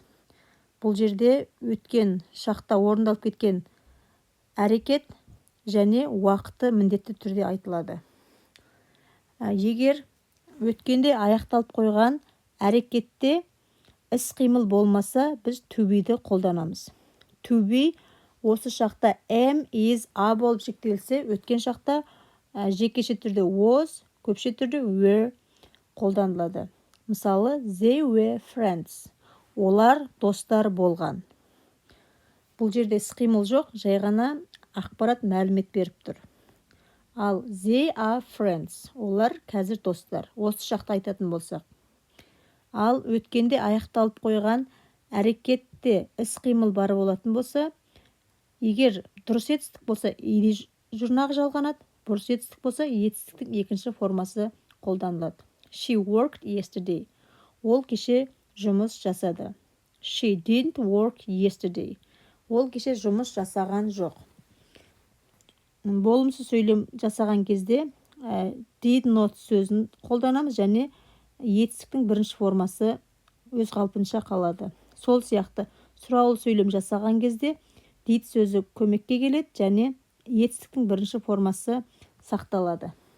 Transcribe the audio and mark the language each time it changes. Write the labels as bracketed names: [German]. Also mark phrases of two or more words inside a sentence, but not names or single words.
[Kazakh] Бұл жерде өткен шақта орындалып кеткен әрекет және уақыты міндетті түрде айтылады. Егер өткенде аяқталып қойған әрекетте іс-қимыл болмаса, біз [English] to be'ді [Kazakh] қолданамыз. [English] To be [Kazakh] осы шақта [English] am, is, are [Kazakh] болып шектелсе, өткен шақта жекеше түрде was, көпше түрде were қолданылады. Мысалы, [English] they were friends. [Kazakh] Олар достар болған. Бұл жерде іс-қимыл жоқ, жай ғана ақпарат мәлімет беріп тұр. [English] Ал they are friends. [Kazakh] Олар қазір достар. Осы шақта айтатын болсақ. Ал өткенде аяқталып қойған әрекетте іс-қимыл бары болатын болса, егер дұрыс етістік болса, ed жұрнағы жалғанады, бұрыс етістік болса, етістіктің екінші формасы қолданылады. [English] She worked yesterday. [Kazakh] Ол кеше жұмыс жасады. [English] She didn't work yesterday. [Kazakh] Ол кеше жұмыс жасаған жоқ. Болымсыз сөйлем жасаған кезде [English] did not [Kazakh] сөзін қолданамыз және етістіктің бірінші формасы өз қалпынша қалады. Сол сияқты сұраулы сөйлем жасаған кезде did сөзі көмекке келеді және етістіктің бірінші формасы сақталады.